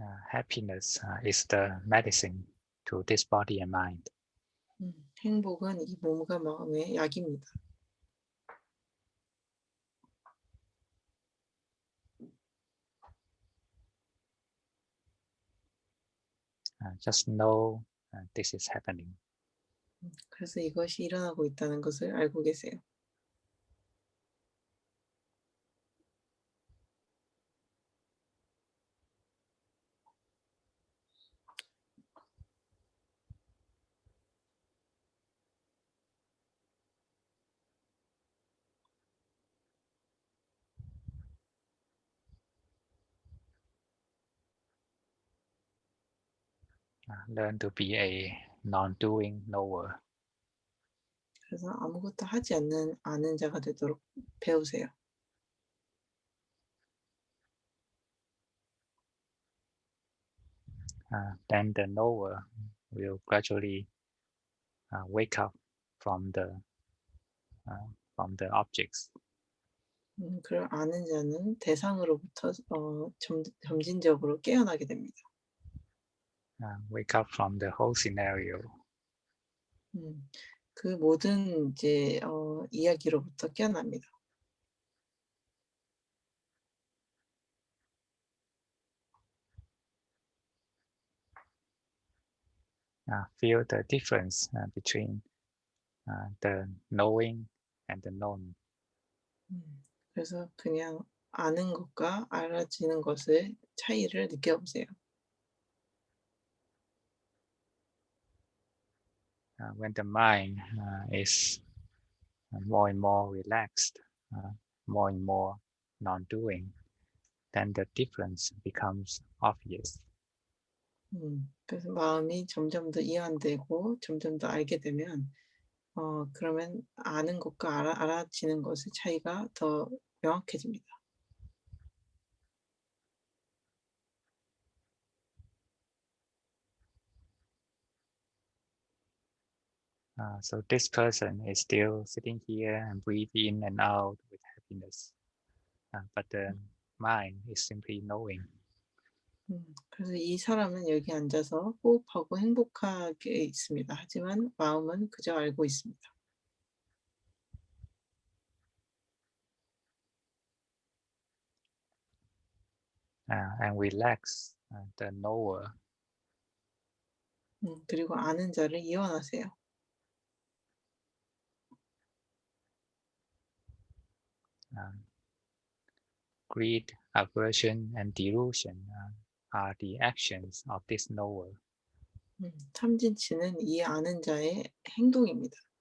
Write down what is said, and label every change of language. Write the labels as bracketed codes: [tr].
[en] Happiness is the medicine to this body and mind. [ko] 행복은 이 몸과 마음의 약입니다. [en] just know this is happening. [ko] 그래서 이것이 일어나고 있다는 것을 알고 계세요. [en] Learn to be a non-doing knower. [ko] 그래서 아무것도 하지 않는 아는 자가 되도록 배우세요. [en] Then the knower will gradually wake up from the objects. [ko] 그걸 아는 자는 대상으로부터 점진적으로 깨어나게 됩니다. [en] Wake up from the whole scenario. [ko] 그 모든 이제 이야기로부터 깨어납니다. [en] Feel the difference between the knowing and the known. [ko] 그래서 그냥 아는 것과 알아지는 것의 차이를 느껴보세요. [en] When the mind is more and more relaxed, more and more non-doing, then the difference becomes obvious. [ko] 그래서 마음이 점점 더 이완되고 점점 더 알게 되면 그러면 아는 것과 알아지는 것의 차이가 더 명확해집니다. [en] So this person is still sitting here and breathe in and out with happiness, but the mind is simply knowing. [ko] 그래서 이 사람은 여기 앉아서 호흡하고 행복하게 있습니다. 하지만 마음은 그저 알고 있습니다. [en] And relax the knower. [ko] 그리고 아는 자를 이완하세요. [en] Greed, aversion, and delusion are the actions of this knower. [ko] 탐진치는 이 아는 자의 행동입니다.